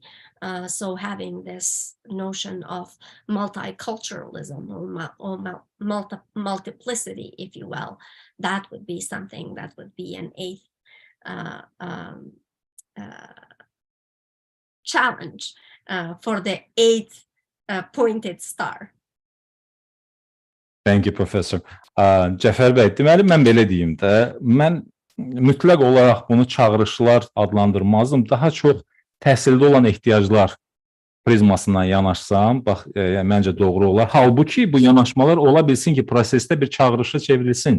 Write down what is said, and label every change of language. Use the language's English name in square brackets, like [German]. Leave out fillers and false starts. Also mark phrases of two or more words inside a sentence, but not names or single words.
[English] So having this notion of multiculturalism or multiplicity, if you will, that would be something that would be an 8th challenge for the 8th pointed star. Thank you, Professor. [Azerbaijani] Cəfər bəy, deməli mən belə deyim də, mən mütləq olaraq bunu çağırışlar adlandırmazdım. Daha çox təhsildə olan ehtiyaclar prizmasından yanaşsam, bax, məncə doğru olar. Halbuki bu yanaşmalar ola bilsin ki, prosesdə bir çağırışa çevrilsin.